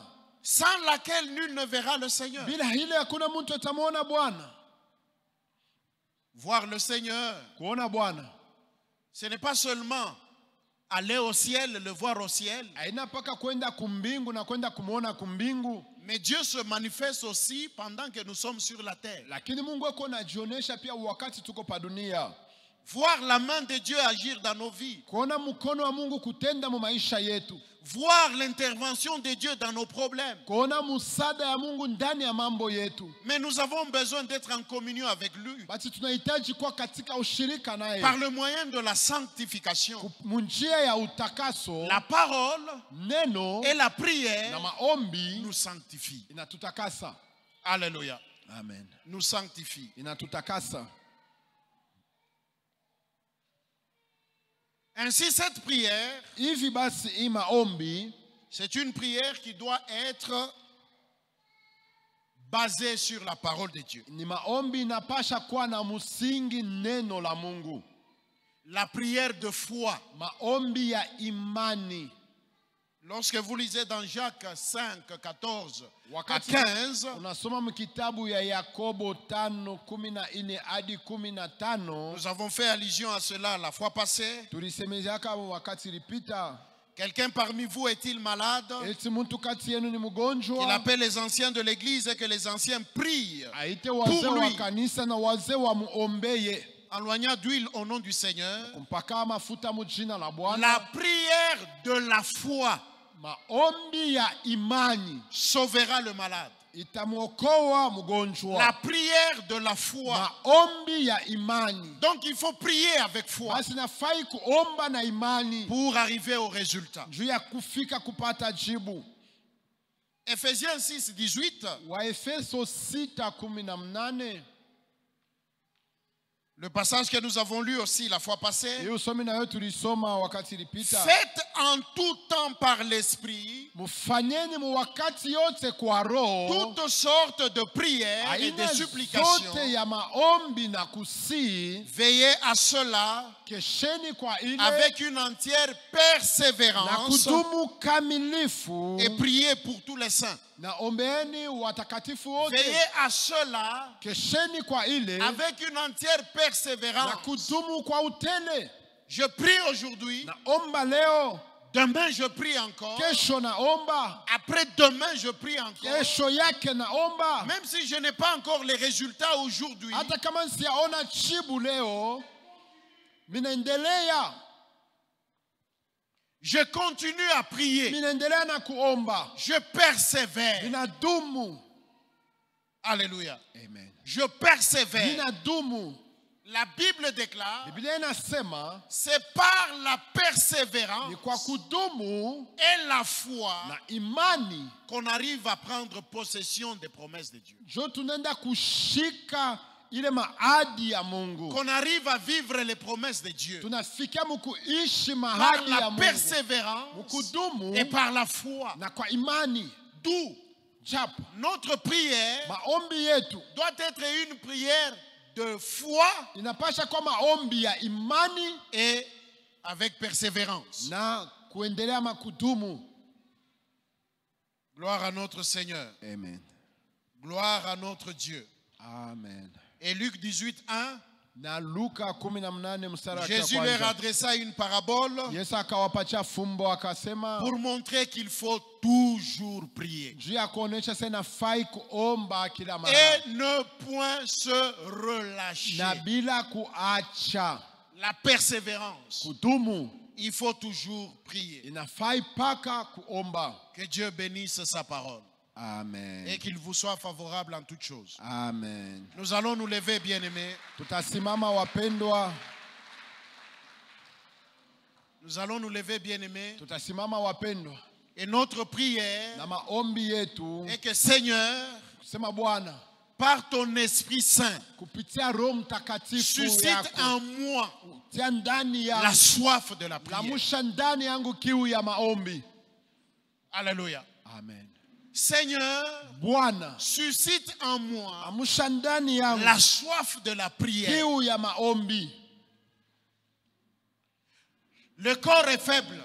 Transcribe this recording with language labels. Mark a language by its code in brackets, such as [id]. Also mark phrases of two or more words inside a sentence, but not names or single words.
[fr] Sans laquelle nul ne verra le Seigneur. [sw] Bila ile hakuna mtu atamuona Bwana. [fr] Voir le Seigneur, [sw] Kuona Bwana [fr] ce n'est pas seulement aller au ciel, le voir au ciel. [sw] haina paka kwenda kumbingu na kwenda kumuona kumbingu, [fr] Mais Dieu se manifeste aussi pendant que nous sommes sur la terre. [sw] lakini Mungu ako anajionesha pia wakati tuko pa dunia. [fr] Voir la main de Dieu agir dans nos vies. [sw] Kuona mkono wa Mungu kutenda mu maisha yetu. [fr] Voir l'intervention de Dieu dans nos problèmes. [sw] Kuona msaada ya Mungu ndani ya mambo yetu. [fr] Mais nous avons besoin d'être en communion avec lui. [sw] Basi tunahitaji kuwa katika ushirika naye. [fr] Par le moyen de la sanctification. [sw] Munjia ya utakaso, [fr] La parole [sw] neno [fr] et la [sw] na [fr] prière [sw] maombi [fr] nous sanctifient. [sw] inatutakasa. [fr] Alléluia. [sw] Amen. [fr] Nous sanctifient. [sw] Inatutakasa. [fr] Ainsi, cette prière, [sw] Hivi basi hii maombi [fr] c'est une prière qui doit être basée sur la parole de Dieu. [sw] ni maombi inapasha kuwa na msingi neno la Mungu. [fr] La prière de foi. [sw] Maombi ya imani. [fr] Lorsque vous lisez dans Jacques 5, 14 à [sw] Wakati [fr] 15, [sw] unasoma mkitabu ya Yakobo 5:14 hadi 15, [fr] nous avons fait allusion à cela la fois passée. [sw] tulisemezaka wakati ilipita. [fr] Quelqu'un parmi vous est-il malade? [sw] Eti mtu kati yenu ni [fr] Il [sw] mgonjwa, [fr] appelle les anciens de l'église et que les anciens prient [sw] aite wazee [fr] pour [sw] wa [fr] lui, [sw] kanisa na wazee wa muombeye, [fr] en loignant d'huile au nom du Seigneur. [sw] kumpaka mafuta mu jina la [fr] La [sw] Bwana. [fr] prière de la foi [sw] Maombi ya imani [fr] sauvera le malade. [sw] itamuokoa [fr] La [sw] mgonjwa. [fr] prière de la foi. [sw] Maombi ya imani. [fr] Donc il faut prier avec foi [sw] Basi nafai kuomba na imani [fr] pour arriver au résultat. [sw] juu ya kufika kupata jibu. [fr] Ephésiens 6, 18, [sw] Waefeso 6:18, [fr] le passage que nous avons lu aussi la fois passée. [sw] hiyo somi nayo tulisoma wakati ilipita. [fr] Faites en tout temps par l'esprit [sw] Mufanyeni mu wakati yote kwa roho [fr] toutes sortes de prières et de [sw] aina [fr] supplications. [sw] zote ya maombi na kusii. [fr] Veillez à cela [sw] Kesheni kwa ile [fr] avec une entière [sw] na [fr] persévérance [sw] kudumu kamilifu, [fr] et priez pour tous les saints. [sw] na ombeeni watakatifu wote. [fr] Veillez à cela [sw] Kesheni kwa ile [fr] avec une entière [sw] na [fr] persévérance. [sw] kudumu kwa utele. [fr] Je prie aujourd'hui, [sw] Na omba leo, [fr] demain je prie encore, [sw] kesho naomba, [fr] après demain je prie encore. [sw] kesho yake naomba. [fr] Même si je n'ai pas encore les résultats aujourd'hui, [sw] Hata kama siaona chibu leo, minaendelea [fr] je continue à prier. [sw] minaendelea na kuomba, [fr] Je persévère. [sw] minadumu. [fr] Alléluia. [sw] Amen. [fr] Je persévère. [sw] Minadumu. [fr] La Bible déclare, [sw] Biblia inasema [fr] c'est par la persévérance [sw] ni kwa kudumu [fr] et la foi [sw] na imani [fr] qu'on arrive à prendre possession des promesses de Dieu. [sw] jo tunaenda kushika ile maadi ya Mungu. [fr] Qu'on arrive à vivre les promesses de Dieu. [sw] Tunafikia mukuishi [fr] Par [sw] mahali ya [fr] la [sw] Mungu. [fr] persévérance [sw] Mukudumu [fr] et par la foi. [sw] na kwa imani. [fr] D'où [sw] Japo [fr] notre prière [sw] maombi yetu [fr] doit être une prière de foi [sw] inapasha kwa maombi ya imani [fr] et avec persévérance. [sw] na kuendelea makudumu. [fr] Gloire à notre Seigneur. [sw] Amen. [fr] Gloire à notre Dieu. [sw] Amen. [fr] Et Luc 18, 1, [sw] Na Luka 18 mstari wa [fr] Jésus leur [sw] kwanza. [fr] adressa une parabole [sw] Yesu akawapatia fumbo akasema [fr] pour montrer qu'il faut toujours prier [sw] juu ya kuonesha sasa nafai kuomba kila mara [fr] et ne point se relâcher. [sw] na bila kuacha. [fr] La persévérance. [sw] Kudumu [fr] Il faut toujours prier. [sw] inafai paka kuomba. [fr] Que Dieu bénisse sa parole [sw] Amen. [fr] et qu'il vous soit favorable en toutes choses. [sw] Amen. [fr] Nous allons nous lever, bien-aimés. [sw] Tutasimama wapendwa, [fr] Nous allons nous lever, bien-aimés. [sw] tutasimama wapendwa, [fr] Et notre prière [sw] na maombi yetu [fr] est que, Seigneur, [sw] kusema Bwana, [fr] par ton Esprit Saint, [sw] kupitia Roho Mtakatifu [fr] suscite [sw] yako [fr] en moi [sw] tia ndani [fr] la [sw] yangu, [fr] soif de la prière. [sw] lamusha ndani yangu kiu ya maombi. [fr] Alléluia. [sw] Amen. [fr] Seigneur, [sw] Bwana, [fr] suscite en moi [sw] amsha ndani yangu [fr] la soif de la prière. [sw] kiu ya maombi. [fr] Le corps est faible.